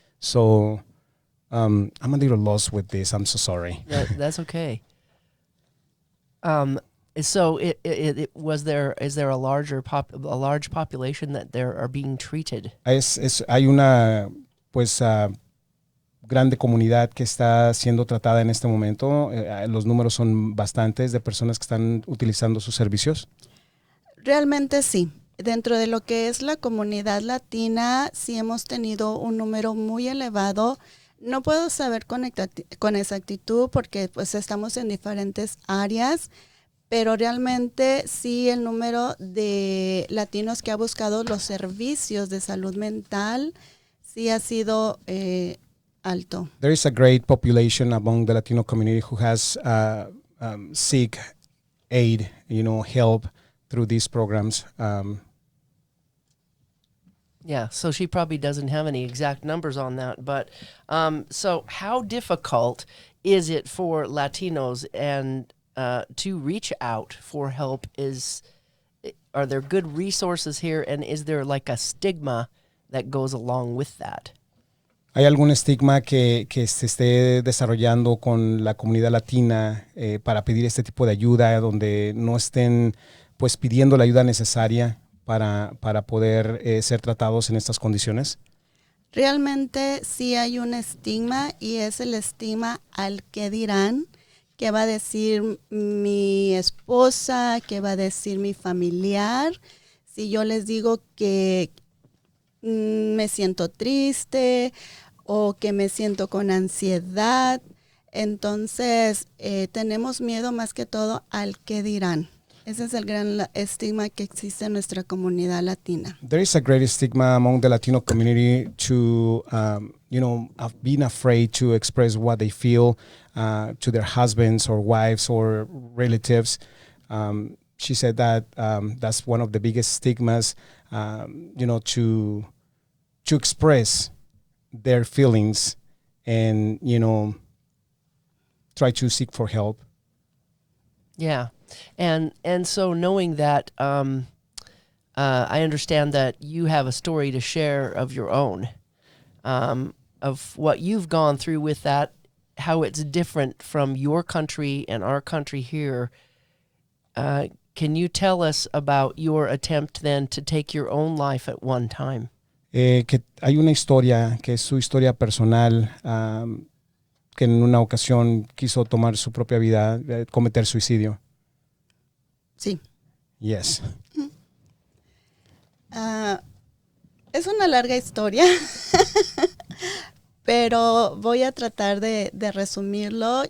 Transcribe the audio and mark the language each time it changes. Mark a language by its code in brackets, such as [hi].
[en] So I'm a little lost with this. I'm so sorry. That's okay. So is there a large population that there are being treated? [es] Hay una grande comunidad que está siendo tratada en este momento. Los números son bastantes de personas que están utilizando sus servicios. Realmente sí. Dentro de lo que es la comunidad latina, sí hemos tenido un número muy elevado. No puedo saber con exactitud porque pues estamos en diferentes áreas, pero realmente sí el número de latinos que ha buscado los servicios de salud mental sí ha sido alto. [en] There is a great population among the Latino community who has seek aid, help through these programs. Yeah, so she probably doesn't have any exact numbers on that, but so how difficult is it for Latinos and to reach out for help? Are there good resources here, and is there like a stigma that goes along with that? [es] ¿Hay algún estigma que se esté desarrollando con la comunidad latina para pedir este tipo de ayuda, donde no estén pues pidiendo la ayuda necesaria para poder ser tratados en estas condiciones? Realmente sí hay un estigma y es el estigma al que dirán, qué va a decir mi esposa, qué va a decir mi familiar. Si yo les digo que me siento triste o que me siento con ansiedad, entonces tenemos miedo más que todo al que dirán. Ese es el gran estigma que existe en nuestra comunidad latina. [en] There is a great stigma among the Latino community to, being afraid to express what they feel to their husbands or wives or relatives. She said that that's one of the biggest stigmas, to express their feelings and, try to seek for help. Yeah. And so knowing that, I understand that you have a story to share of your own, of what you've gone through with that, how it's different from your country and our country here. Can you tell us about your attempt then to take your own life at one time? [es] Que hay una historia, que es su historia personal, que en una ocasión quiso tomar su propia vida, cometer suicidio. Sí. [en] Yes. [es] Es una larga historia, pero voy a tratar de resumirlo.